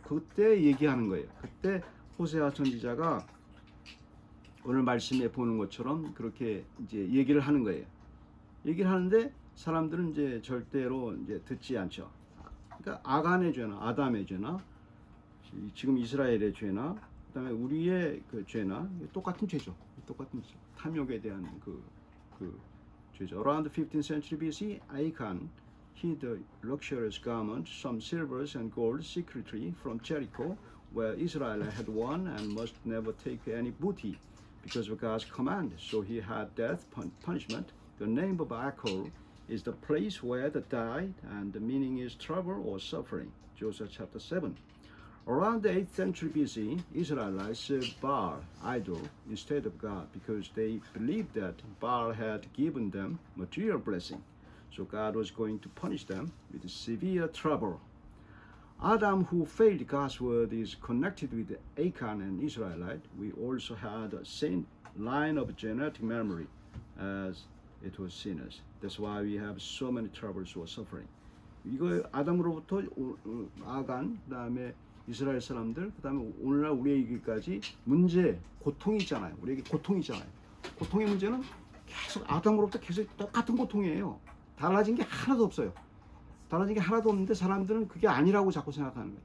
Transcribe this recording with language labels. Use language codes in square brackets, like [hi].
[ko] 그때 얘기하는 거예요. 그때 호세아 선지자가 오늘 말씀에 보는 것처럼 그렇게 이제 얘기를 하는 거예요. 얘기를 하는데 사람들은 이제 절대로 이제 듣지 않죠. 그러니까 아간의 죄나 아담의 죄나 지금 이스라엘의 죄나 그다음에 우리의 그 죄나 똑같은 죄죠. 똑같은 죄. 탐욕에 대한 그 죄죠. [en] Around the 15th century BC, Achan hid the luxurious garment, some silvers and gold, secretly from Jericho, where Israel had won and must never take any booty because of God's command. So he had death punishment. The name of Achor is the place where they died, and the meaning is trouble or suffering. Joshua chapter 7. Around the 8th century BC, Israelites served Baal, idol, instead of God because they believed that Baal had given them material blessing. So God was going to punish them with severe trouble. Adam, who failed God's word, is connected with Achan and Israelite. We also had the same line of genetic memory as it was sinners. That's why we have so many troubles or suffering. [ko] 이거 아담으로부터 아간, 그다음에 이스라엘 사람들, 그다음에 오늘날 우리에게까지 문제, 고통이 있잖아요. 우리에게 고통이 있잖아요. 고통의 문제는 계속 아담으로부터 계속 똑같은 고통이에요. 달라진 게 하나도 없어요. 달라진 게 하나도 없는데 사람들은 그게 아니라고 자꾸 생각하는 거예요.